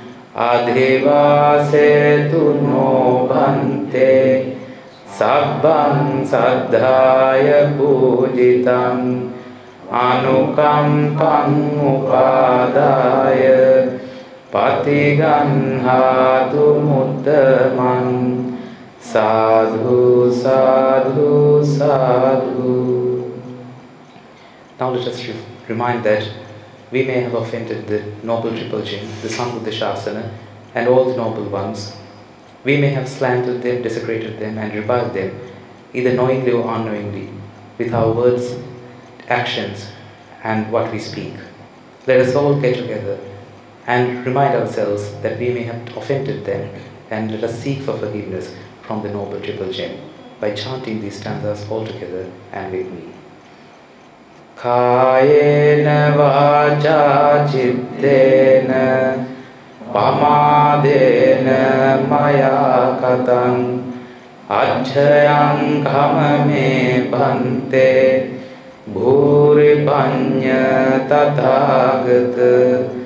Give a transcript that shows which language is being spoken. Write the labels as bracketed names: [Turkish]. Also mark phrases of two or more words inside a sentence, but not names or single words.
[Pali] adhivasetu no bhante sabbam saddhāya pujitam anukampam upadaya patiganhatu muttamam sadhu sadhu sadhu. [English] Now let us remind that we may have offended the Noble Triple Gem, the [Pali] Sambuddha Shasana, [English] and all the noble ones. We may have slandered them, desecrated them, and reviled them, either knowingly or unknowingly, with our words, actions, and what we speak. Let us all get together and remind ourselves that we may have offended them, and let us seek for forgiveness from the Noble Triple Gem by chanting these stanzas all together and with me. [Pali] Kayena vacha cittena pamadena maya katang ajjayang kamame bhante bhuri panya tathagata.